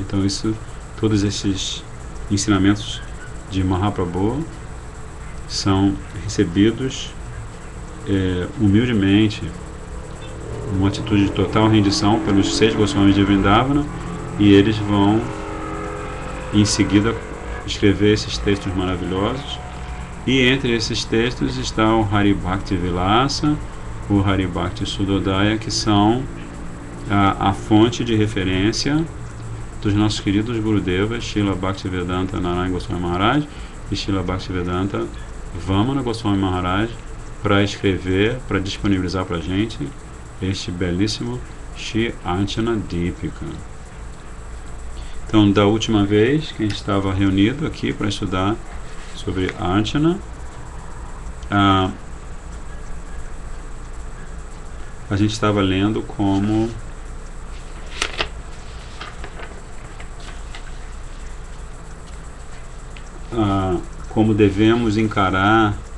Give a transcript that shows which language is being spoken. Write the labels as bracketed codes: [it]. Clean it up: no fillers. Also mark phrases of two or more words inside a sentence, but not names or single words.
[pt] Então todos esses ensinamentos de Mahaprabhu são recebidos humildemente, numa atitude de total rendição pelos 6 Goswamis de Vrindavana, e eles vão em seguida escrever esses textos maravilhosos. E entre esses textos está o Hari Bhakti Vilasa, o Hari Bhakti Sudodaya, que são a fonte de referência dos nossos queridos Gurudevas, Srila Bhaktivedanta Narayana Goswami Maharaj e Srila Bhaktivedanta Vamana Goswami Maharaj para escrever, para disponibilizar para a gente este belíssimo Shri Archana Deepika. Então, da última vez que a gente estava reunido aqui para estudar sobre Archana, a gente estava lendo como devemos encarar,